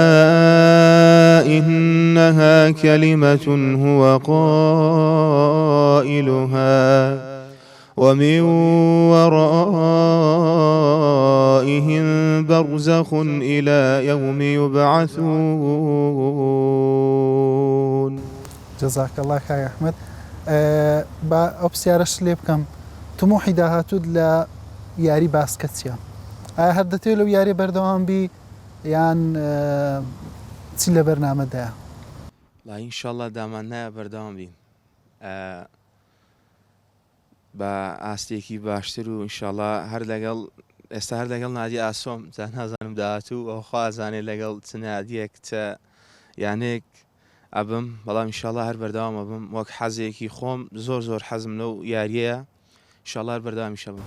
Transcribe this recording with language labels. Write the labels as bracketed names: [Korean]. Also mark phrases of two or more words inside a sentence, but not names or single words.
[Arabic] إنها كلمة هو قائلها ومن ورائهم برزخ إلى يوم يبعثون جزاك الله [Central Kurdish] كاي أحمد با ئەو پرسیارەش لێ بکەم تموحی داهاتوت لە یاری باسکەتچیە ئایا هەر دەتێت لەو یاری بەردەوام بی یان چی لە بەرنامەدایە لا ئینشاءڵڵا دامان نایە بەردەوام بین بە ئاستێکی باشتر و ئینشاءڵڵا هەر لەگەڵ ئێستا هەر لەگەڵ نادی ئاسۆم جا نازانم داهاتوو ئەو خوازانێ لەگەڵ چ نادیەک چە یانێک ئەبم بەڵام ئینشاءڵڵا هەر بەردەوام ئەبم وەک حەزێکی خۆم زۆر حەزم لەو یاریەیە ئینشاءڵڵا هەر بەردەوامیش ئەبم